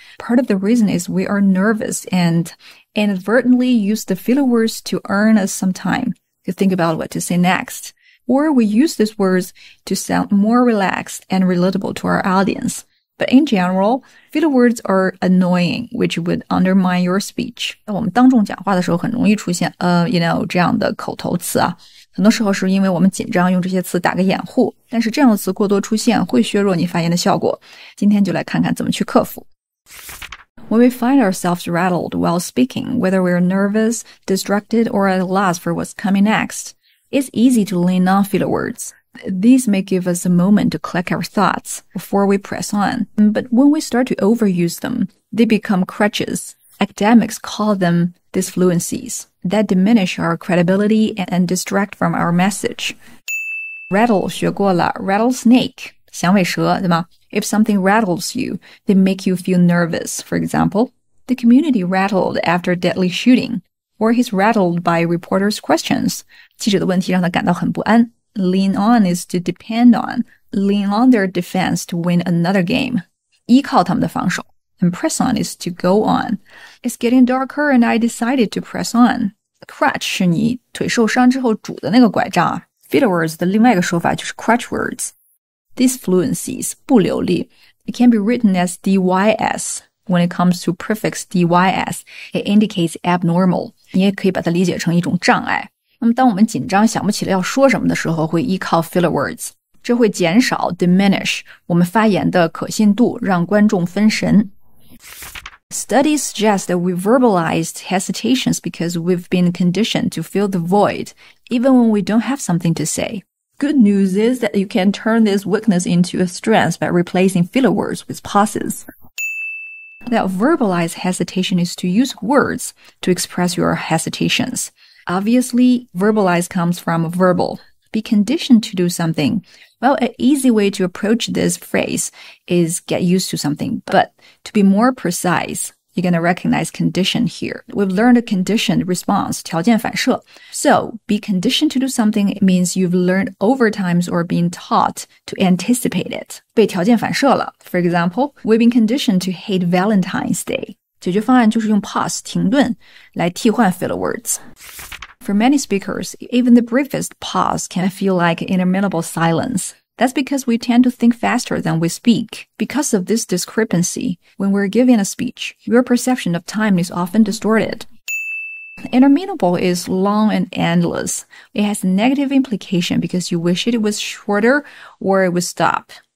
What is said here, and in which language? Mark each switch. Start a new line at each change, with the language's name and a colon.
English: Part of the reason is we are nervous and inadvertently use the filler words to earn us some time to think about what to say next. Or we use these words to sound more relaxed and relatable to our audience. But in general, filler words are annoying, which would undermine your speech.
Chinese: 我们当众讲话的时候很容易出现这样的口头词啊。很多时候是因为我们紧张，用这些词打个掩护，但是这样的词过多出现会削弱你发言的效果。今天就来看看怎么去克服。
English: When we find ourselves rattled while speaking, whether we're nervous, distracted, or at a loss for what's coming next, it's easy to lean on filler words. These may give us a moment to collect our thoughts before we press on. But when we start to overuse them, they become crutches. Academics call them Disfluencies that diminish our credibility and distract from our message.
Chinese: Rattle 学过了 rattlesnake 响尾蛇，对吗？
English: If something rattles you, they make you feel nervous. For example, the community rattled after deadly shooting, or he's rattled by reporters' questions.
Chinese: 记者的问题让他感到很不安。
English: Lean on is to depend on. Lean on their defense to win another game.
Chinese: 依靠他们的防守。
English: And press on is to go on. It's getting darker and I decided to press on.
Chinese: Crutch 是你腿受伤之后拄的那个拐杖啊。Filler words 的另外一个说法就是 crutch words. Disfluencies 不流利。
English: It can be written as dys. When it comes to prefix dys, it indicates abnormal.
Chinese: 你也可以把它理解成一种障碍。那么当我们紧张想不起来要说什么的时候，会依靠 filler words， 这会减少 diminish 我们发言的可信度，让观众分神。
English: Studies suggest that we verbalized hesitations because we've been conditioned to fill the void, even when we don't have something to say. Good news is that you can turn this weakness into a strength by replacing filler words with pauses. Now, verbalized hesitation is to use words to express your hesitations. Obviously, verbalize comes from verbal. Be conditioned to do something. Well, an easy way to approach this phrase is get used to something. But to be more precise, you're going to recognize condition here. We've learned a conditioned response, 条件反射. So, be conditioned to do something means you've learned over times or been taught to anticipate it.
Chinese: 被条件反射了.
English: For example, we've been conditioned to hate Valentine's Day.
Chinese: 解决方案就是用 pause 停顿来替换 filler words.
English: For many speakers, even the briefest pause can feel like interminable silence. That's because we tend to think faster than we speak. Because of this discrepancy, when we're giving a speech, your perception of time is often distorted. Interminable is long and endless. It has a negative implication because you wish it was shorter or it would stop.